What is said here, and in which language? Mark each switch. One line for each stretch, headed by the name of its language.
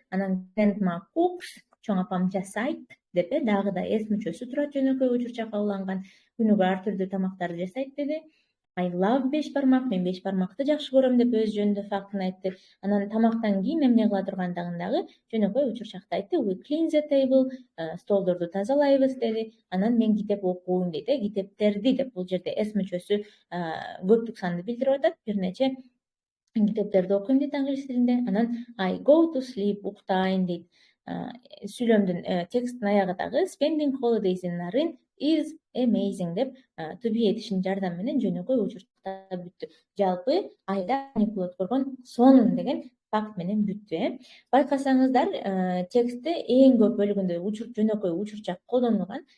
Kyrgyz: Анан
English: grandma cooks,
Kyrgyz: чоң апам жасайт деп дагы да эс мүчөсү турат, жөнөкөй учурчакка уланган. Күнүгө ар түрдүү тамактарды жасайт деди.
English: I love
Kyrgyz: беш бармак, мен беш бармакты жакшы көрөм деп өз жөнүндө фактын айтты. Анан тамактан кийин эмне кыла тургандыгын жөнөкөй учурчакта айтты.
English: We clean the table,
Kyrgyz: столдорду тазалайбыз деди. Анан мен китеп окуйм дейт. Китептерди деп бул жерде эс мүчөсү көптүк санды билдирип атат. Бир нече китептерди окуйм дейт англис тилинде. Анан
English: I go to sleep,
Kyrgyz: уктайм дейт. Сүйлөмдүн тексттин аягыдагы
English: spending holidays in Narin is amazing
Kyrgyz: деп to be этишинин жардамы менен жөнөкөй учурчакта бүттү. Жалпы айда каникул өткөргөн сонун деген факт менен бүттү. Байкасаңыздар, текстте эң көп бөлүгүндө жөнөкөй учурчак колдонулган.